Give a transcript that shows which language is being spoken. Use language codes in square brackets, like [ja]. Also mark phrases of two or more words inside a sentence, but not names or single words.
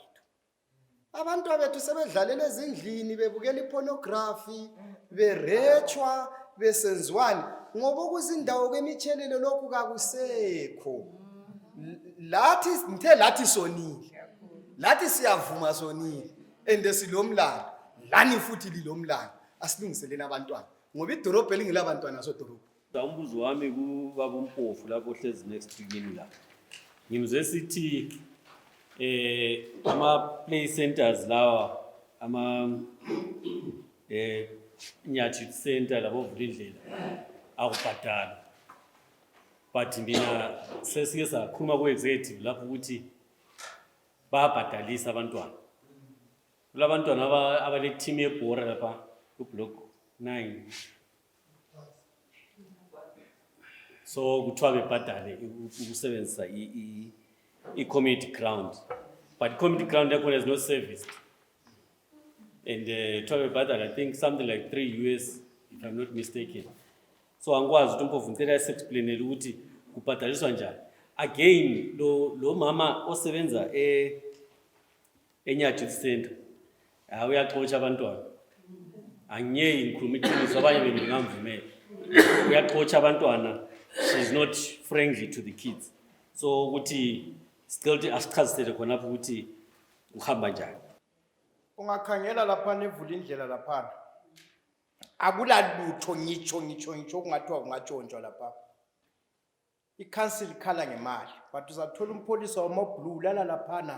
[nd] Abantwana bethu sebedlalela ezindlini bebukela ipornography berechwa besenziwani ngoba kuzindawo kwemitshelelo lokhu kakusekho. Lathi ngithe lathi sonile. Lathi siyavuma sonile ende silomlando. Lani futhi lilomlando. Asilungiseleni abantwana. Ngoba idorobha elingilabantwana sodorobha. Umbuzo wami kubaba uMpofu lapho hlezi [en] next to [nd] kimi la. Ngimzwe sithi ama [en] play centers [nd] lawa ama Nyathi center labo vulindlela akubhadala. But mina sesike sakhuluma ku executive lapho ukuthi bayabhadalisa abantwana. Kulabantwana abale team yebhora lapha ku block 9. So kuthiwa bebhadale ukusebenzisa i- [en] community ground. [nd] But [en] community ground [nd] yakhona [en] is not serviced. [nd] And kuthiwa bebhadale [en] I think something like $3 if I'm not mistaken. [nd] So angikwazi ukuthi uMpofu ngicela explainele ukuthi kubhadaliswa njani. Again lo mama osebenza eNyathi center uyaxotsha abantwana. Angiyeki ngikhuluma iqiniso abanye bengingamvumela. Uyaxotsha abantwana [en] she's not friendly to the kids. [nd] So ukuthi still asichazisele khona lapho ukuthi uhamba njani. Ungakhangela lapha nevula indlela lapha. Akulalutho ngitsho kungathiwa kungatshontshwa lapha. I-council ikhala ngemali, but uzathola umpolisa wamablue lala laphana.